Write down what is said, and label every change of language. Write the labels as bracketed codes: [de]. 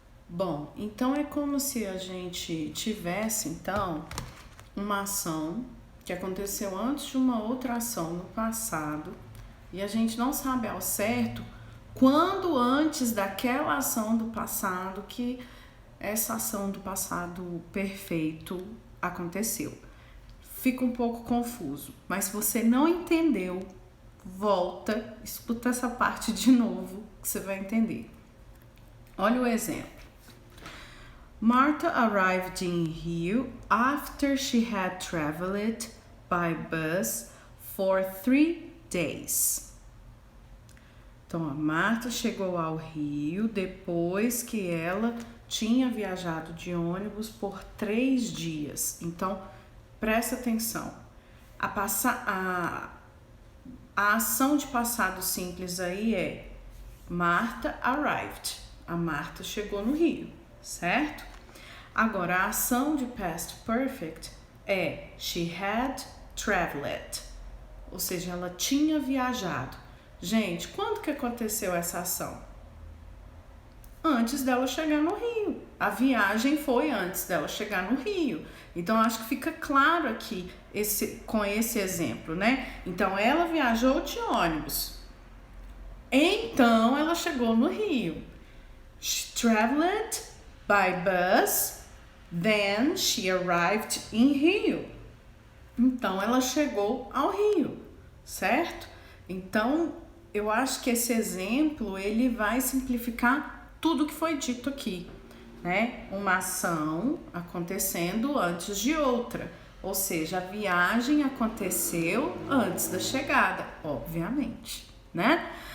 [pt] Bom, então é como se a gente tivesse, então, uma ação que aconteceu antes de uma outra ação no passado e a gente não sabe ao certo quando antes daquela ação do passado que essa ação do passado perfeito aconteceu. Fica um pouco confuso, mas se você não entendeu, volta, escuta essa parte de novo que você vai entender. Olha o exemplo. [en] Martha arrived in Rio after she had traveled by bus for 3 days. [pt] Então, a Marta chegou ao Rio depois que ela tinha viajado de ônibus por 3 dias. Então, presta atenção. A ação de passado simples aí é [en] Martha arrived. [pt] A Marta chegou no Rio, certo? Agora, a ação de past perfect é [en] she had traveled. [pt] Ou seja, ela tinha viajado. Gente, quando que aconteceu essa ação? Antes dela chegar no Rio. A viagem foi antes dela chegar no Rio. Então, acho que fica claro aqui com esse exemplo, né? Então, ela viajou de ônibus. Então, ela chegou no Rio. [en] She traveled by bus, then she arrived in Rio. [pt] Então, ela chegou ao Rio, certo? Então, eu acho que esse exemplo, ele vai simplificar tudo que foi dito aqui, né? Uma ação acontecendo antes de outra, ou seja, a viagem aconteceu antes da chegada, obviamente, né?